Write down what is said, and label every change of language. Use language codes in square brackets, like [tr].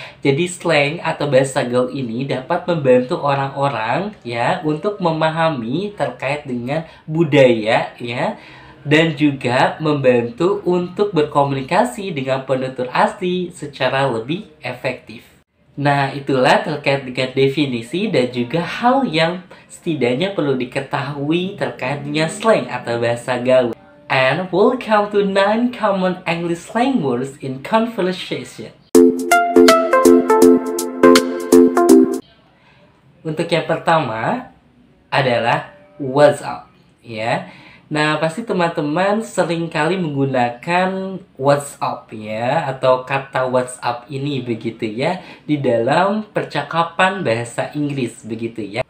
[id] Jadi slang atau bahasa gaul ini dapat membantu orang-orang ya untuk memahami terkait dengan budaya ya, dan juga membantu untuk berkomunikasi dengan penutur asli secara lebih efektif. Nah, itulah terkait dengan definisi dan juga hal yang setidaknya perlu diketahui terkait dengan slang atau bahasa gaul. [en] And welcome to 9 common English slang words in conversation. [id] Untuk yang pertama adalah what's up ya. Nah, pasti teman-teman sering kali menggunakan WhatsApp ya, atau kata WhatsApp ini begitu ya, di dalam percakapan bahasa Inggris begitu ya.